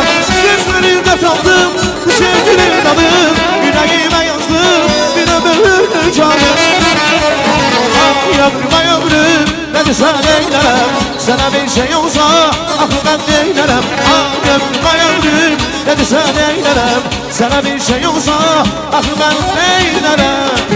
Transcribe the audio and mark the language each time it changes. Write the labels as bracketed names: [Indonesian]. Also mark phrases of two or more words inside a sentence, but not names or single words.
[Turkish] Gözlerinde kaldım, bu sevginin adım. Yüreğime yazdım, bir ömür canım. Ah yavrum ömrüm, beni sen eylerem. Sana bir şey olsa, akıl ben eylerem. [Azerbaijani] Ah yavrum ömrüm, ne desən eylərəm. Sənə bir şey olsa, axı mən neylərəm.